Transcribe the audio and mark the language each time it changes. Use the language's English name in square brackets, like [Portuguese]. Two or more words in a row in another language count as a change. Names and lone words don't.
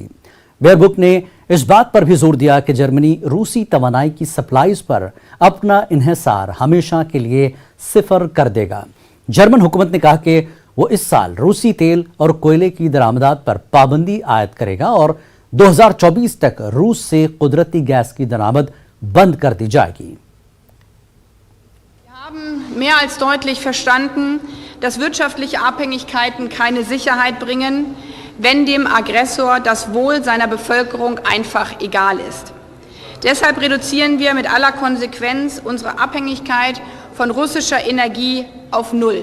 [Urdu] بیئربوک نے اس بات پر بھی زور دیا کہ جرمنی روسی توانائی کی سپلائز پر اپنا انحصار ہمیشہ کے لیے صفر کر دے گا. جرمن حکومت نے کہا کہ وہ اس سال روسی تیل اور کوئلے کی درآمدات پر پابندی عائد کرے گا اور 2024 تک روس سے قدرتی گیس کی درآمد بند کر دی جائے گی. [German] Wir haben mehr als deutlich verstanden, dass wirtschaftliche Abhängigkeiten keine Sicherheit bringen, wenn dem Aggressor das Wohl seiner Bevölkerung einfach egal ist. Deshalb reduzieren wir mit aller Konsequenz unsere Abhängigkeit von russischer Energie auf Null.